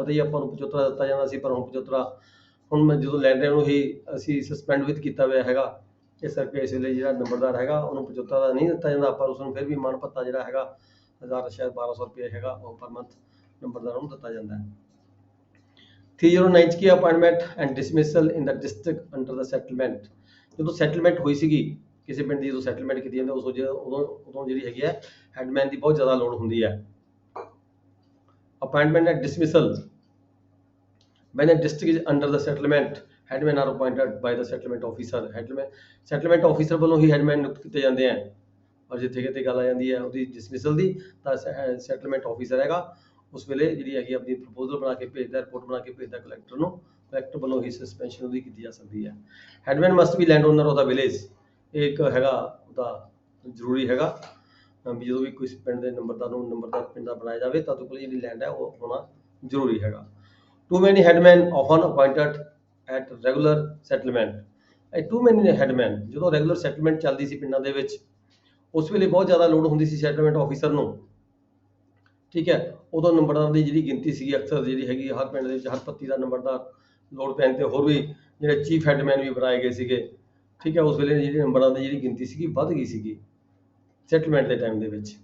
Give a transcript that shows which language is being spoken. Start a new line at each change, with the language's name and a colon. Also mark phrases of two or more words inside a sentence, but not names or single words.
Punjabi: ਪਤਾ ਹੀ ਆਪਾਂ ਨੂੰ ਪਚੋਤਰਾ ਦਿੱਤਾ ਜਾਂਦਾ ਸੀ, ਪਰ ਹੁਣ ਪਚੋਤਰਾ ਹੁਣ ਮੈਂ ਜਦੋਂ ਲੈਂਡ ਨੂੰ ਹੀ ਅਸੀਂ
English: suspend with
Punjabi: ਕੀਤਾ ਹੋਇਆ ਹੈਗਾ, ਇਸ ਕਰਕੇ ਇਸ ਵੇਲੇ ਜਿਹੜਾ ਨੰਬਰਦਾਰ ਹੈਗਾ ਉਹਨੂੰ ਪਚੋਤਰਾ ਦਾ ਨਹੀਂ ਦਿੱਤਾ ਜਾਂਦਾ, ਪਰ ਉਸਨੂੰ ਫਿਰ ਵੀ ਮਾਣ ਭੱਤਾ ਜਿਹੜਾ ਹੈਗਾ 1000 ਸ਼ਾਇਦ 1200 ਰੁਪਏ ਹੈਗਾ, ਉਹ
English: per month
Punjabi: ਨੰਬਰਦਾਰ ਨੂੰ ਦਿੱਤਾ ਜਾਂਦਾ ਹੈ।
English: 309 ਕੀ appointment and dismissal in the district under the settlement।
Punjabi: ਜਦੋਂ ਸੈਟਲਮੈਂਟ ਹੋਈ ਸੀਗੀ ਕਿਸੇ ਪਿੰਡ ਦੀ, ਜਦੋਂ ਸੈਟਲਮੈਂਟ ਕੀਤੀ ਜਾਂਦੀ ਉਦੋਂ ਜਿਹੜੀ ਹੈਗੀ ਹੈ ਹੈਡਮੈਨ ਦੀ ਬਹੁਤ ਜ਼ਿਆਦਾ ਲੋੜ ਹੁੰਦੀ ਹੈ।
English: appointment and dismissal when a district is under the settlement, headmen are appointed by the settlement officer। settlement officer
Punjabi: ਵੱਲੋਂ ਹੀ ਹੈਡਮੈਨ ਨਿਯੁਕਤ ਕੀਤੇ ਜਾਂਦੇ ਆ। ਔਰ ਜਿੱਥੇ ਕਿਤੇ ਗੱਲ ਆ ਜਾਂਦੀ ਹੈ ਉਹਦੀ ਡਿਸਮਿਸਲ ਦੀ, ਤਾਂ
English: settlement officer
Punjabi: ਹੈਗਾ ਉਸ ਵੇਲੇ ਜਿਹੜੀ ਹੈਗੀ ਆਪਣੀ ਪ੍ਰਪੋਜ਼ਲ ਬਣਾ ਕੇ ਭੇਜਦਾ, ਰਿਪੋਰਟ ਬਣਾ ਕੇ ਭੇਜਦਾ ਕਲੈਕਟਰ ਨੂੰ, ਕਲੈਕਟਰ ਵੱਲੋਂ ਹੀ ਸਸਪੈਂਸ਼ਨ ਉਹਦੀ ਕੀਤੀ ਜਾ ਸਕਦੀ ਹੈ।
English: headman must be land owner of the village,
Punjabi: ਇਹ ਇੱਕ ਹੈਗਾ ਉਹਦਾ ਜ਼ਰੂਰੀ ਹੈਗਾ ਵੀ ਜਦੋਂ ਵੀ ਕੋਈ ਪਿੰਡ ਦੇ ਨੰਬਰਦਾਰ ਨੂੰ ਨੰਬਰਦਾਰ ਪਿੰਡ ਦਾ ਬਣਾਇਆ ਜਾਵੇ ਤਾਂ ਉਹਦੇ ਕੋਲ ਜਿਹੜੀ ਲੈਂਡ ਹੈ ਉਹ ਹੋਣਾ ਜ਼ਰੂਰੀ ਹੈਗਾ।
English: Too many headmen often appointed at regular settlement। too many headmen
Punjabi: ਜਦੋਂ
English: regular settlement
Punjabi: ਚੱਲਦੀ ਸੀ ਪਿੰਡਾਂ ਦੇ ਵਿੱਚ, ਉਸ ਵੇਲੇ ਬਹੁਤ ਜ਼ਿਆਦਾ ਲੋੜ ਹੁੰਦੀ ਸੀ
English: settlement officer
Punjabi: ਨੂੰ, ਠੀਕ ਹੈ। ਉਦੋਂ ਨੰਬਰਦਾਰ ਦੀ ਜਿਹੜੀ ਗਿਣਤੀ ਸੀਗੀ ਅਕਸਰ ਜਿਹੜੀ ਹੈਗੀ ਹਰ ਪਿੰਡ ਦੇ ਵਿੱਚ ਹਰ ਪੱਤੀ ਦਾ ਨੰਬਰਦਾਰ ਲੋੜ ਪੈਣ ਤੇ ਹੋਰ ਵੀ ਜਿਹੜੇ
English: chief headman
Punjabi: ਵੀ ਬਣਾਏ ਗਏ ਸੀਗੇ, ਠੀਕ ਹੈ। ਉਸ ਵੇਲੇ ਜਿਹੜੀ ਨੰਬਰਾਂ ਦੀ ਜਿਹੜੀ ਗਿਣਤੀ ਸੀਗੀ ਵੱਧ ਗਈ ਸੀਗੀ ਸੈਟਲਮੈਂਟ ਦੇ ਟਾਈਮ ਦੇ ਵਿੱਚ।